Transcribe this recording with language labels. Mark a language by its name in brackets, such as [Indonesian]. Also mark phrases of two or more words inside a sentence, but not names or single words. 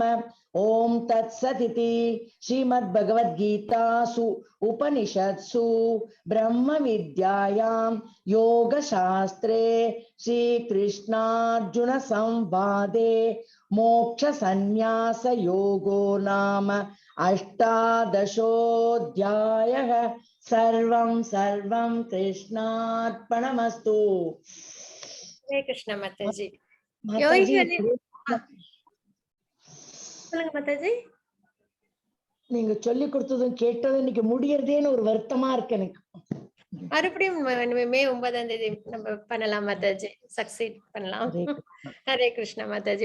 [Sanskrit] ओम तत्सदिति श्रीमद्भगवद्गीतासु उपनिषत्सु ब्रह्म विद्यायां योगशास्त्रे श्रीकृष्णार्जुन संवादे मोक्ष संन्यास योगो नाम अष्टादशोऽध्यायः। सर्वं सर्वं कृष्णार्पणमस्तु। [Hindi] हरे कृष्णा माताजी। माताजी [Tamil] சொல்லுங்க மாதாஜி. நீங்க சொல்லி கொடுத்ததும் கேட்டதும் இன்னைக்கு முடியறதேன்னு ஒரு வருத்தமா இருக்கு எனக்கு. மறுபடியும் மே 9ஆம் தேதி நம்ம பண்ணலாம் மாதாஜி, சக்சீட் பண்ணலாம். ஹரே கிருஷ்ணா மாதாஜி.